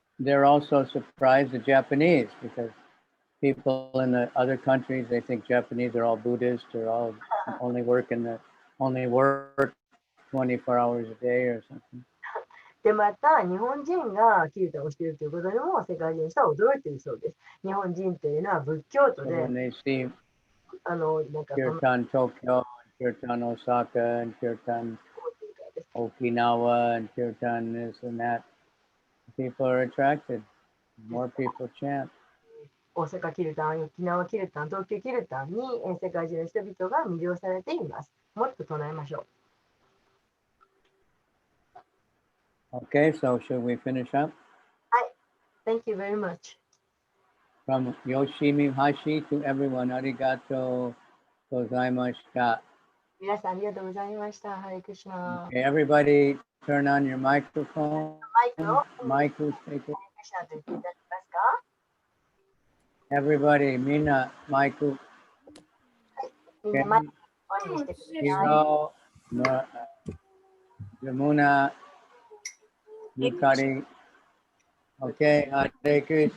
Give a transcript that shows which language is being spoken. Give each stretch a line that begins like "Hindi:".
English: They're also surprised the Japanese because people in the other countries, they think Japanese are all Buddhist or all only work 24 hours a day or something.
Japanese: で、また日本人がキルタンをしているということにも世界中の人は驚いているそうです。日本人というのは仏教徒
English: So
Japanese: で、
English: when they see
Japanese: なんか
English: Kirtan Tokyo, Kirtan Osaka, and Kirtan Okinawa and Kirtan, this and that. People are attracted. More people chant.
Japanese: 大阪キルタン、沖縄キルタン、東京キルタンに世界中の人々が魅了されています。もっと唱えましょう。
English: Okay, so should we finish up? Thank you very much. From Yoshimi Hashi to everyone,
Japanese: arigato gozaimashita. 皆さんありがとうございました。ハレクリシナ。
English: Okay, everybody turn on your microphone.
Japanese: マイクを
English: Mic is taken.
Japanese: ハレクリシナと言っていただけますか？
English: Everybody, Mina, mic.
Japanese: みんなマイクをオンにしてください。
English: Hiro, Yamuna, Yukari. Okay, Hare Krishna.